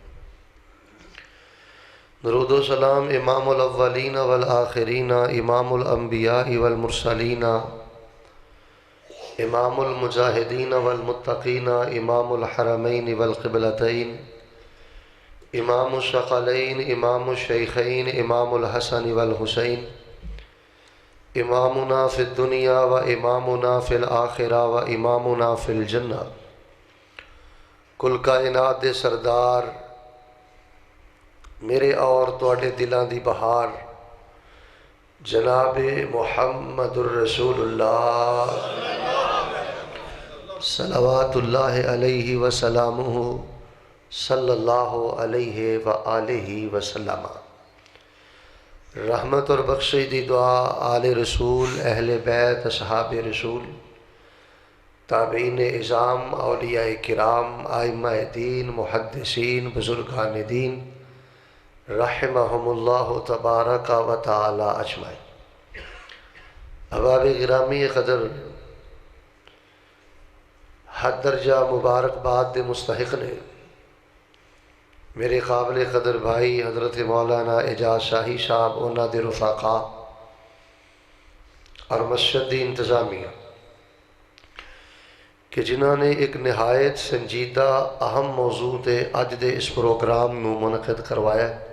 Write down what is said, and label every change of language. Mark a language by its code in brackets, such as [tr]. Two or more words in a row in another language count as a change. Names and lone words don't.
[ar] درود و سلام امام الاولین والآخرین، امام الانبیاء والمرسلین، امام المجاہدین والمتقین، امام الحرمین والقبلتین، امام الثقلین، امام الشیخین، امام الحسن والحسین، امامنا فی الدنیا و امامنا فی الآخرہ و امامنا فی الجنہ، [pa] کل کائنات دے سردار، میرے اور تواڈے دلاں دی بہار جناب محمد الرسول اللہ [ar] صلوات عليه وسلامه صلى الله عليه وآله وسلم. [pa] رحمت اور بخشش دی دعا آل رسول، اہل بیت، اصحاب رسول، تابعین عظام، اولیاء کرام، ائمہ دین، محدثین، بزرگان دین رحمہم اللہ تبارک و تعالی اجمعین. احباب گرامی قدر، حد درجہ مبارکباد دے مستحق نے میرے قابل قدر بھائی حضرت مولانا اعجاز شاہی صاحب، اونہاں دے رفقاء اور مسجد دی انتظامیہ کہ جنہاں نے ایک نہایت سنجیدہ اہم موضوع تے اج دے اس پروگرام نوں منعقد کروایا.